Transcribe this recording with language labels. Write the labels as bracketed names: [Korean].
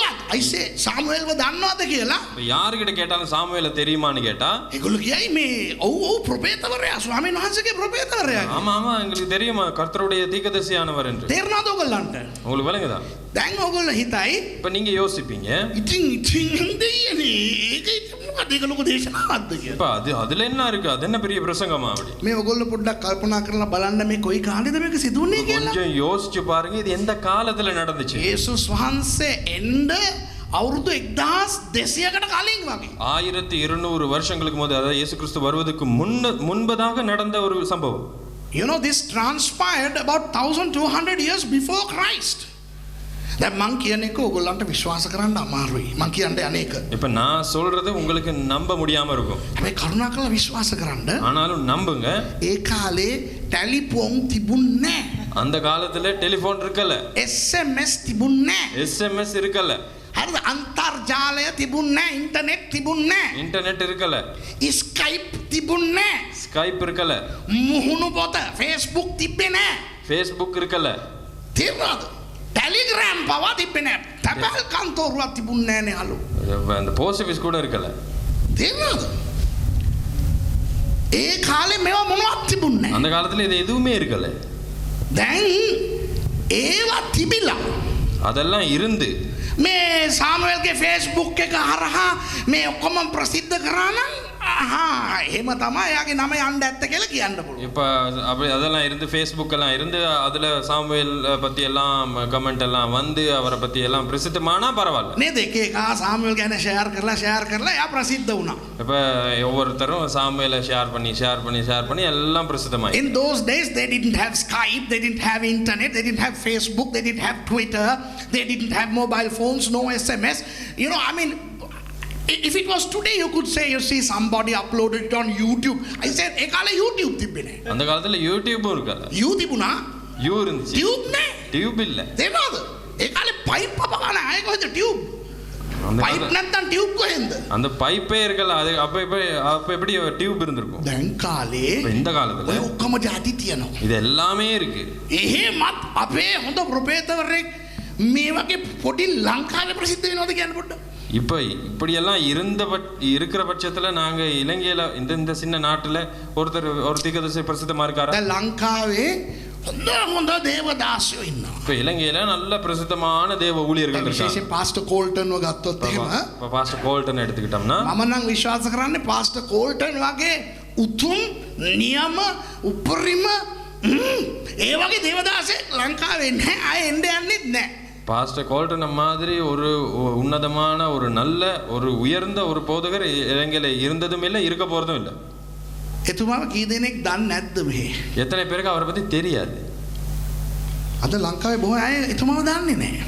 [English] I say [Sinhala] සාමුවෙල්ව දන්නවද කියලා? [Tamil] இப்ப யாருகிட்ட கேட்டாலும் சாமுவேல தெரியுமான்னு கேட்டா [Sinhala] ඒගොල්ලෝ කියයි මේ ඔව් ප්‍රොපේතවරයා ස්වාමීන් වහන්සේගේ ප්‍රොපේතවරයා. [Tamil] ஆமா ஆமா எங்களுக்கு தெரியுமா கர்த்தருடைய தீர்க்கதரிசியானவர் என்று. [Sinhala] තේරෙනවද ඔයගොල්ලන්ට? [Tamil] உங்களுக்கு விளங்குதா? [Sinhala] දැන් ඔයගොල්ලෝ හිතයි [Tamil] இப்ப நீங்க யோசிப்பீங்க [Sinhala] ඉතින් දෙයනේ ඒක මොකද ඒක ලොකු දේශනාවක්ද කියලා. [Tamil] இப்ப அதுல என்ன இருக்கு, அது என்ன பெரிய பிரசங்கமா அப்படி? [Sinhala] මේ ඔයගොල්ලෝ පොඩ්ඩක් කල්පනා කරලා බලන්න මේ කොයි කාලෙද මේක සිදුුනේ කියලා. [Tamil] கொஞ்சம் யோசிச்சு பாருங்க இது எந்த காலத்துல நடந்துச்சு. [Sinhala] යේසුස් වහන්සේ එන්න අවුරුදු 1200කට කලින් වගේ. [Tamil] 1200 வருஷங்களுக்கு முதல், அதாவது இயேசு கிறிஸ்து வருவதற்கு முன்பதாக நடந்த ஒரு சம்பவம். [English] You know, this transpired about 1200 years before Christ. [Sinhala] දැන් මං කියන එක ඔයගොල්ලන්ට විශ්වාස කරන්න අමාරුයි. මං කියන්නේ අනේක. [Tamil] இப்ப நான் சொல்றது உங்களுக்கு நம்ப முடியாம இருக்கும். [Sinhala] හැබැයි කරුණාකරලා විශ්වාස කරන්න. [Tamil] ஆனாலும் நம்புங்க. [Sinhala] ඒ කාලේ ටෙලිෆෝන් තිබුණේ නැහැ. [Tamil] அந்த காலத்துல டெலிபோன் இருக்கல, [Sinhala] SMS තිබුණේ නැහැ. [Tamil] SMS இருக்கல, [Sinhala] හරිද? අන්තර්ජාලය තිබුණේ නැහැ. ඉන්ටර්නෙට් තිබුණේ නැහැ. [Tamil] இன்டர்நெட் இருக்கல, [Sinhala] ස්කයිප් තිබුණේ නැහැ. [Tamil] ஸ்கைப் இருக்கல, [Sinhala] මුහුණු පොත Facebook තිබ්බේ නැහැ. [Tamil] ஃபேஸ்புக் இருக்கல, [Sinhala] තේරුණාද? ටෙලිග්‍රෑම් පවා තිබ්බේ නැහැ. තැපැල් කන්තෝරුවක් තිබුණේ නැහැ නේ අලු. [Tamil] அந்த போஸ்ட் ஆஃபீஸ் கூட இருக்கல. [Sinhala] තේරුණාද? ඒ කාලේ මේවා මොනවත් තිබුණේ නැහැ. [Tamil] அந்த காலத்துல இது எதுவுமே இருக்கல. [Sinhala] දැන් ඒවා තිබිලා [Tamil] அதெல்லாம் இருந்து [Sinhala] මේ සාමුවෙල්ගේ Facebook එක හරහා මේ ඔක්කොම ප්‍රසිද්ධ කරා නම් එහෙම තමයි එයාගේ නම යන්න ඇත්ත කියලා කියන්න පුළුවන්. [Tamil] இப்ப அப்படி அதெல்லாம் இருந்து ஃபேஸ்புக் எல்லாம் இருந்து அதுல சாமுவேல் பத்தி எல்லாம் கமெண்ட் எல்லாம் வந்து அவரை பத்தி எல்லாம் பிரசித்தமானா பரவாயில்ல. [Sinhala] නේද? එක එක සාමුවෙල් ගැන ෂෙයාර් කරලා එයා ප්‍රසිද්ධ වුණා. [Tamil] இப்ப ஒவ்வொருத்தரும் சாமுவேலை ஷேர் பண்ணி எல்லாம் பிரசித்தமாயி. [English] In those days they didn't have Skype, they didn't have internet, they didn't have Facebook, they didn't have Twitter, they didn't have mobile phones, no SMS. You know, I mean, if it was today you could say you see somebody uploaded it on YouTube. I said [Sinhala] ඒ කාලේ YouTube තිබ්බේ නැහැ. [Tamil] அந்த காலத்துல யூடியூபும் இருக்கல. [Sinhala] You තිබුණා. [Tamil] You இருந்துச்சு. [Sinhala] Tube නැහැ. [Tamil] Tube இல்ல. [Sinhala] තේරෙනවද? ඒ කාලේ පයිප් අපගාන ආයෙ කොහෙද ටියුබ්? [Tamil] அந்த [Sinhala] පයිප් නැත්තම් ටියුබ් කොහෙන්ද? [Tamil] அந்த பைப்பே இருக்கல. அது அப்ப எப்படி டியூப் இருந்திருக்கும்? [Sinhala] දැන් කාලේ [Tamil] இப்ப இந்த காலத்துல [Sinhala] ඔය ඔක්කොම ಜಾති තියෙනවා. [Tamil] இது எல்லாமே இருக்கு. [Sinhala] එහෙමත් අපේ හොඳ ප්‍රොපේතවරයෙක් මේ වගේ පොඩි ලංකාවේ ප්‍රසිද්ධ වෙනවද කියන්න පොඩ්ඩක්. [Tamil] இப்ப இப்படியெல்லாம் இருக்கிற பட்சத்துல நாங்க இலங்கையில இந்த சின்ன நாட்டுல ஒரு தீர்க்கதரிசி பிரசித்தமா இருக்காரா? [Sinhala] දැන් ලංකාවේ හොඳ දේවදාසයෝ ඉන්නවා. [Tamil] இப்ப இலங்கையில நல்ல பிரசித்தமான தேவ ஊழியர்கள் இருக்காங்க. [Sinhala] විශේෂයෙන් පාස්ටර් කෝල්ටන්ව ගත්තොත් එහෙම [Tamil] இப்ப பாஸ்டர் கோல்டன் எடுத்துக்கிட்டோம்னா [Sinhala] මම නම් විශ්වාස කරන්නේ පාස්ටර් කෝල්ටන් වගේ උතුම් නියම උපරිම ඒ වගේ දේවදාසෙක් ලංකාවේ නැහැ. ආයෙ එන්න යන්නෙත් නැහැ. [Tamil] பாஸ்டர் கோல்டன் மாதிரி ஒரு உன்னதமான ஒரு நல்ல ஒரு உயர்ந்த ஒரு போதகர் இலங்கையில இருந்ததும் இல்லை, இருக்க போறதும் இல்லை. [Sinhala] එතුමාව කී දෙනෙක් දන්නේ නැද්ද මෙහෙ? [Tamil] எத்தனை பேருக்கு அவரை பத்தி தெரியாது? [Sinhala] අද ලංකාවේ බොහෝ අය එතුමාව දන්නේ නැහැ.